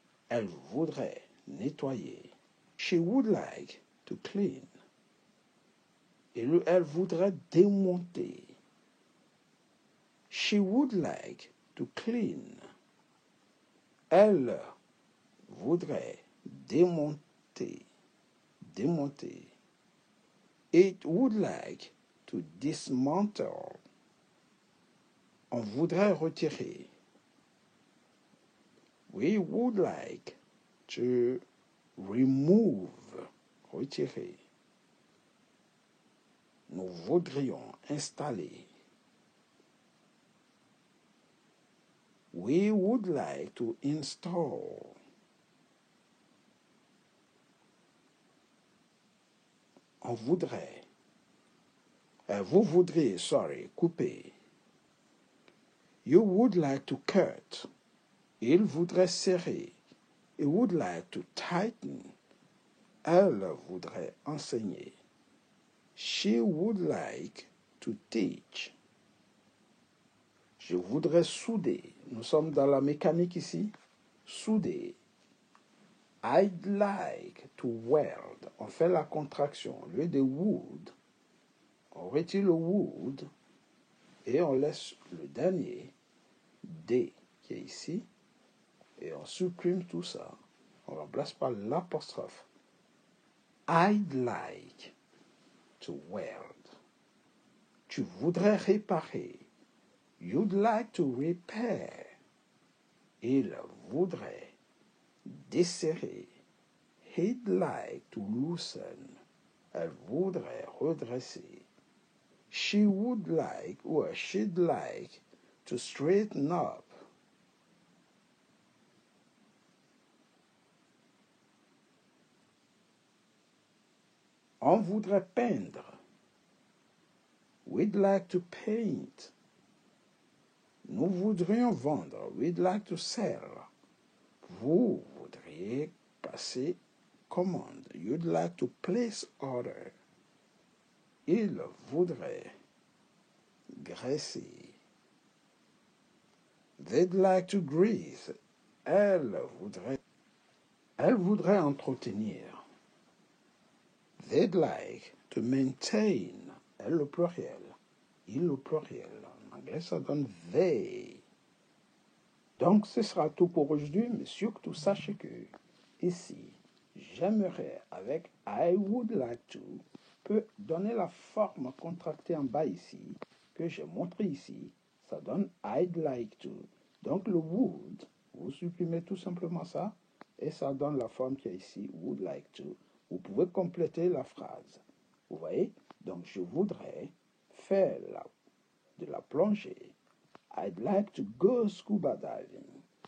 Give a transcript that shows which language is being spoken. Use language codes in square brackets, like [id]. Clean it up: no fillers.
[fr] Elle voudrait nettoyer. [en] She would like to clean. [fr] Elle voudrait démonter. [en] She would like to clean. [fr] Elle voudrait démonter. Démonter. [en] It would like to dismantle. [fr] On voudrait retirer. [en] We would like to remove. Retirer. [fr] Nous voudrions installer. [en] We would like to install. [fr] On voudrait. Vous voudriez, couper. [en] You would like to cut. [fr] Il voudrait serrer. [en] He would like to tighten. [fr] Elle voudrait enseigner. [en] She would like to teach. [fr] Je voudrais souder. Nous sommes dans la mécanique ici. Souder. [en] I'd like to weld. [fr] On fait la contraction. Au lieu de would, on retire le would et on laisse le dernier D qui est ici et on supprime tout ça. On remplace par l'apostrophe. [en] I'd like to weld. [fr] Tu voudrais réparer. [en] You'd like to repair. [fr] Il voudrait desserrer. [en] He'd like to loosen. [fr] Elle voudrait redresser. [en] She would like or she'd like to straighten up. [fr] On voudrait peindre. [en] We'd like to paint. [fr] Nous voudrions vendre. [en] We'd like to sell. [fr] Vous voudriez passer commande. [en] You'd like to place order. [fr] Il voudrait graisser. [en] They'd like to grease. Elle voudrait entretenir. They'd like to maintain. [fr] Elle le pluriel. Il le pluriel. En anglais, ça donne they. Donc, ce sera tout pour aujourd'hui, mais surtout sachez que ici, j'aimerais avec [en] I would like to [fr] peut donner la forme contractée en bas ici, que j'ai montré ici. Ça donne [en] I'd like to. [fr] Donc, le would, vous supprimez tout simplement ça, et ça donne la forme qui est ici, [en] would like to. [fr] Vous pouvez compléter la phrase. Vous voyez? Donc, je voudrais faire de la plongée. [en] I'd like to go scuba diving.